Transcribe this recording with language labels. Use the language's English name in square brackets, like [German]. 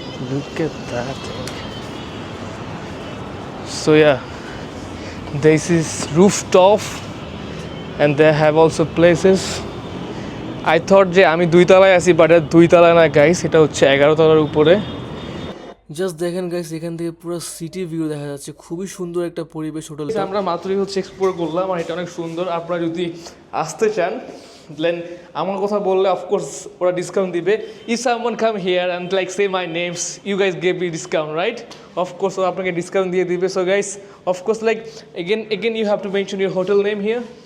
[English] Look at that thing. So yeah, this is rooftop and they have also places. I thought [Bangla] যে আমি 2 তলায় আছি, but 2 তলা না গাইস, এটা হচ্ছে 11 তলার উপরে। জাস্ট দেখেন গাইস, এখান থেকে পুরো সিটি ভিউ দেখা যাচ্ছে। খুবই সুন্দর একটা পরিবেশ হোটেল। আমরা মাত্রই হচ্ছে এক্সপ্লোর করলাম আর এটা অনেক সুন্দর। আপনারা যদি আসতে চান দেন আমার কথা বললে অফকোর্স ওরা ডিসকাউন্ট দিবে। [English] If someone come here and like say my names, you guys gave me discount, right? [Bangla] Of course ও আপনাকে ডিসকাউন্ট দিয়ে দিবে। [English] So guys, of course like again you have to mention your hotel name here.